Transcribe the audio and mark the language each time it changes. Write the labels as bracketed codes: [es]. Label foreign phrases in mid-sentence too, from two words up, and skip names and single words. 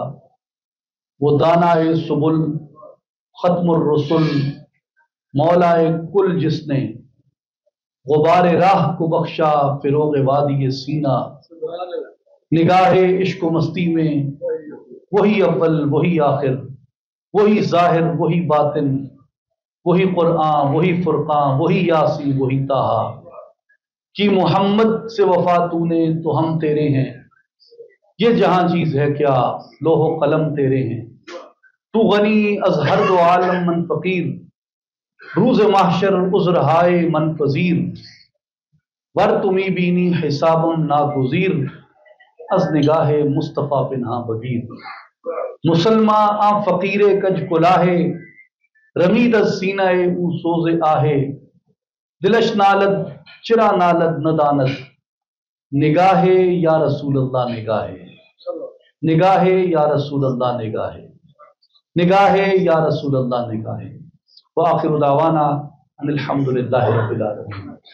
[ur] وہ دانائے سبل، ختم الرسل، مولائے کل جس نے غبار راہ کو بخشا فروغ وادی سینہ، نگاہ عشق و مستی میں وہی اول وہی آخر، وہی ظاہر وہی باطن، وہی قرآن وہی فرقان، وہی یاسی وہی طٰہٰ، کی محمد سے وفا تو نے تو ہم تیرے ہیں، یہ جہاں چیز ہے کیا لوح و قلم تیرے ہیں، [fa] تو غنی از ہر دو عالم من فقیر، روز محشر عذرہائے من پذیر، ور تمی بینی حسابم ناگزیر، از نگاہ مصطفیٰ پنہاں بگیر، مسلماں آ فقیر کج کلاہے، رمید از سینہ او سوز آہے، دلش نالد چرا نالد ندانت، نگاہ [ar] یا رسول اللہ [fa] نگاہ، نگاہ [ar] یا رسول اللہ [fa] نگاہ، نگاہ [ar] یا رسول اللہ [fa] نگاہ۔ [ar] وآخر دعوانا ان الحمد للہ رب العالمین۔